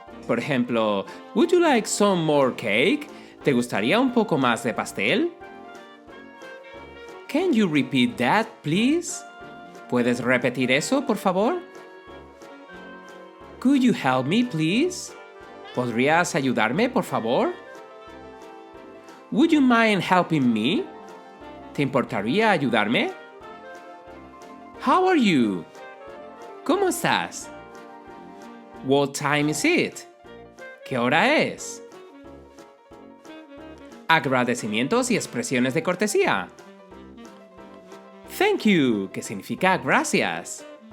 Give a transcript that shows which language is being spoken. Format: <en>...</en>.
<es>Por ejemplo,</es> <en>would you like some more cake?</en> <es>¿Te gustaría un poco más de pastel?</es> <en>Can you repeat that, please?</en> <es>¿Puedes repetir eso, por favor?</es> <en>Could you help me, please?</en> <es>¿Podrías ayudarme, por favor?</es> <en>Would you mind helping me?</en> <es>¿Te importaría ayudarme?</es> <en>How are you?</en> <es>¿Cómo estás?</es> <en>What time is it?</en> <es>¿Qué hora es? Agradecimientos y expresiones de cortesía.</es> <en>Thank you,</en> <es>que significa gracias.</es>